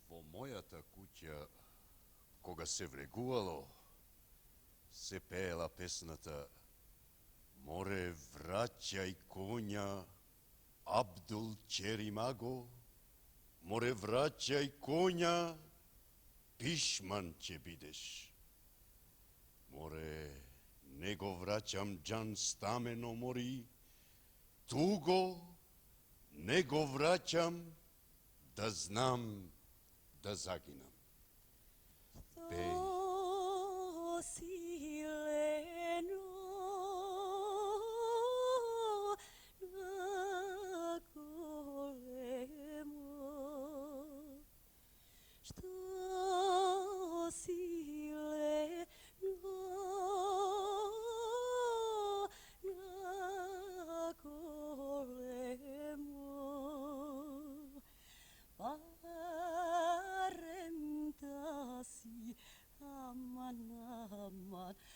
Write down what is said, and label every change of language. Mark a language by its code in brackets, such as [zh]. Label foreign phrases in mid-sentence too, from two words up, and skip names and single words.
[mk] мојата куќа, кога се врегувало, се пеела песната Море, враќај коња, Абдул Черимаго, море, враќај коња, пишман ќе бидеш. Море, не го враќам џан стамено мори, туго не го враќам, да знам да загинам. Пеј. To sileno na golemo, što sileno na golemo, barem da si aman, aman,